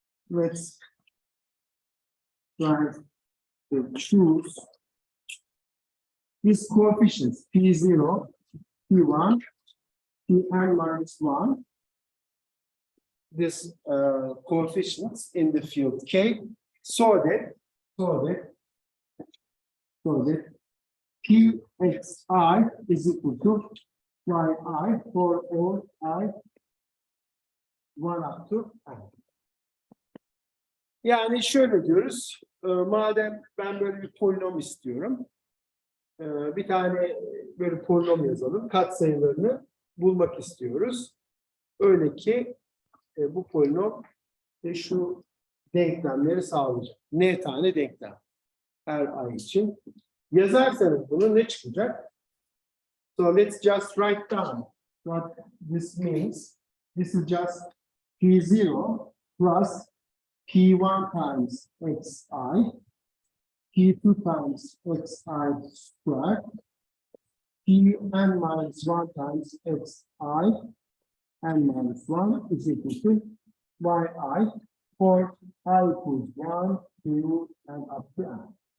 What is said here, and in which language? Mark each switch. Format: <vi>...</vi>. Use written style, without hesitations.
<en>Let's try to choose these coefficients P0, P1, Pn-1, this coefficients in the field K, so that Pxi is equal to yi for all I 1 up to n.</en> <tr>Yani şöyle diyoruz, madem ben böyle bir polinom istiyorum, bir tane böyle polinom yazalım, katsayılarını bulmak istiyoruz. Öyle ki bu polinom şu denklemleri sağlayacak. N tane denklem her ay için. Yazarsanız bunu ne çıkacak?</tr> <en>So let's just write down what this means. This is just P0 plus P1 times xi, P2 times xi squared, Pn-1 times xi, n-1 is equal to yi for I equals 1, 2, and up to n.</en>